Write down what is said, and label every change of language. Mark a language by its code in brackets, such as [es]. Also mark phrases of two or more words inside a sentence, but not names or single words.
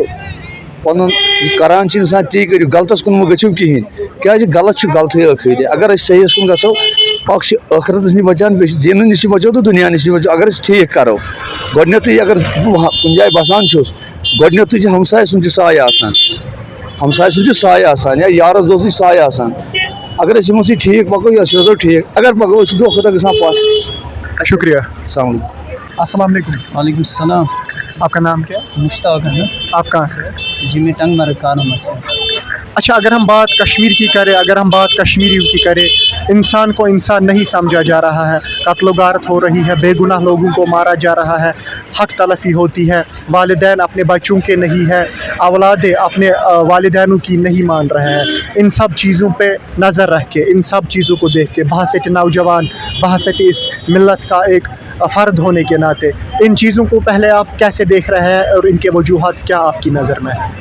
[ks] پنُن یہِ کران چھِ انسان تی کٔرِو غلطس کُن مہ گٔژھِو کِہینۍ کیازِ غلط چھُ غلطٕے ٲخری اگر أسۍ صحیحس کُن گژھو اکھ چھِ ٲخرتس نِش بچان بیٚیہِ چھِ دیٖنہٕ نِش تہِ بچو تہٕ دُنیا نِش تہِ بچو اگر أسۍ ٹھیٖک کرو گۄڈنیتھٕے اگر بہٕ کُنہِ جایہِ بسان چھُس گۄڈنیتھٕے چھُ ہمساے سُنٛد تہِ سایہِ آسان ہمساے سُنٛد چھُ سایہِ آسان یا یارس دوستٕے سایہِ آسان اگر أسۍ یِمو سۭتۍ ٹھیٖک پکو أسۍ روزو ٹھیٖک اگر پکو أسۍ چھِ دۄہ کھۄتہٕ دۄہ گژھان پتھ. [ur] شکریہ. السلام علیکم. السلام علیکم. وعلیکم السلام. آپ کا نام کیا؟ مشتاق احمد. آپ کہاں سے؟ جی میں ٹنگ مرگ کارما سے. اچھا اگر ہم بات کشمیر کی کریں اگر ہم بات کشمیریوں کی کریں انسان کو انسان نہیں سمجھا جا رہا ہے قتل و غارت ہو رہی ہے بے گناہ لوگوں کو مارا جا رہا ہے حق تلفی ہوتی ہے والدین اپنے بچوں کے نہیں ہے اولادیں اپنے والدینوں کی نہیں مان رہے ہیں ان سب چیزوں پہ نظر رکھ کے ان سب چیزوں کو دیکھ کے بحثیت نوجوان بحثیت اس ملت کا ایک فرد ہونے کے ناطے ان چیزوں کو پہلے آپ کیسے دیکھ رہے ہیں اور ان کے وجوہات کیا آپ کی نظر میں ہیں؟